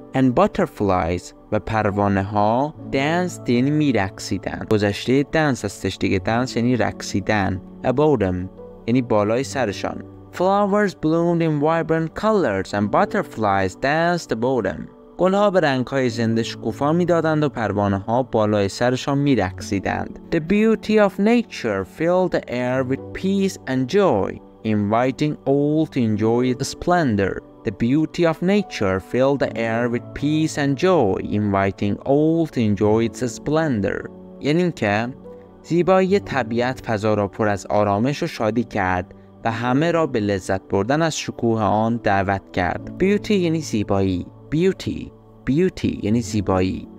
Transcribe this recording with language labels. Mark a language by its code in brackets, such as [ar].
[en] And butterflies [fa] و پروانه ها danced یعنی میرقصیدن. گذشته dance هستش دیگه. dance یعنی رقصیدن. [en] Above them [fa] یعنی بالای سرشان. [en] Flowers bloomed in vibrant colors and butterflies danced above them. [fa] گلها به رنگ‌های زنده شکوفا می‌دادند و پروانه‌ها بالای سرشان می‌رقصیدند. [en] The beauty of nature filled the air with peace and joy, inviting all to enjoy its splendor. The beauty of nature filled the air with peace and joy, inviting all to enjoy its splendor. [fa] یعنی که زیبایی طبیعت فضا را پر از آرامش و شادی کرد و همه را به لذت بردن از شکوه آن دعوت کرد. Beauty یعنی زیبایی. Beauty یعنی زیبایی.